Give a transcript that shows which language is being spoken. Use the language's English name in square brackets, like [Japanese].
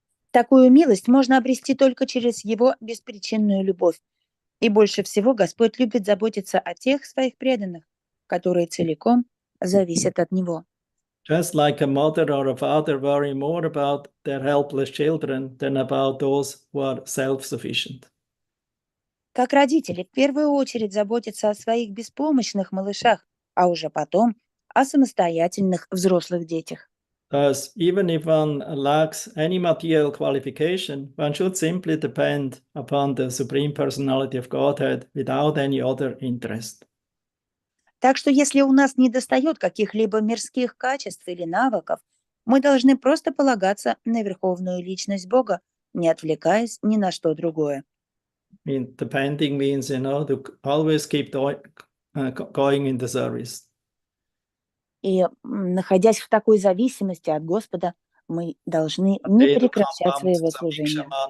[Russian] Такую милость можно обрести только через его беспричинную любовь. И больше всего Господь любит заботиться о тех своих преданных, которые целиком зависят от него. [English] Just like a mother or a father worry more about their helpless children than about those who are self-sufficient. [Russian] Как родители в первую очередь заботятся о своих беспомощных малышах, а уже потом о самостоятельных взрослых детях. [English] Thus, even if one lacks any material qualification, one should simply depend upon the Supreme Personality of Godhead without any other interest. [Russian] Так что если у нас недостает каких-либо мирских качеств или навыков, мы должны просто полагаться на Верховную Личность Бога, не отвлекаясь ни на что другое. [English] I mean, depending means, to always keep going in the service. [Russian] И находясь в такой зависимости от Господа, мы должны не прекращать своего служения.